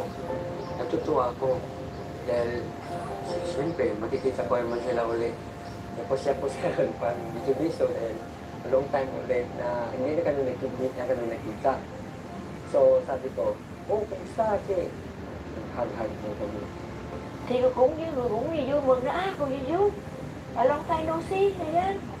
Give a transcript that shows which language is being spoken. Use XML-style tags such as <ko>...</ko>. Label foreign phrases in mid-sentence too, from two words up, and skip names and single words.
<tl>Natutuwa ako dahil siyempre makikita ko naman sila ulit. Tapos siya po sila parang biso-biso dahil</tl> <en>a long time</en> <tl>ulit na hindi na kami nakita. So sabi ko, kumusta ate? Hug-hug po kami.</tl> <vi>Thì cũng như người cũng như vui mừng đó, còn như vui.</vi> <en>A long time no see,</en> <tl>ayan.</tl>